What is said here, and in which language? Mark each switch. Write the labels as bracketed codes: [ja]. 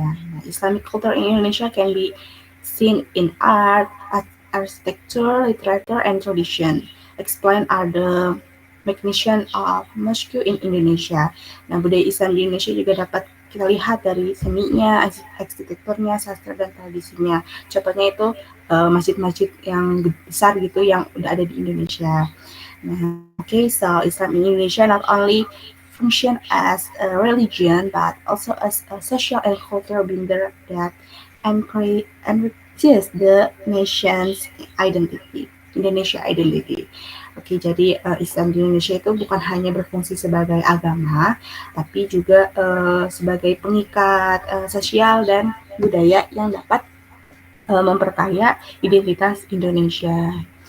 [en] Nah, Islamic culture in Indonesia can be seen in art, architecture, literature, and tradition. Explain are the magnificence of mosque in Indonesia. [id] Nah, budaya Islam di Indonesia juga dapat kita lihat dari seninya, arsitekturnya, sastra, dan tradisinya. Contohnya itu masjid-masjid yang besar gitu yang udah ada di Indonesia. [en] Nah, so Islam in Indonesia not only function as a religion but also as a social and cultural binder that enriches the nation's identity, Indonesia identity. [id] Oke, jadi Islam di Indonesia itu bukan hanya berfungsi sebagai agama, tapi juga sebagai pengikat sosial dan budaya yang dapat memperkaya identitas Indonesia.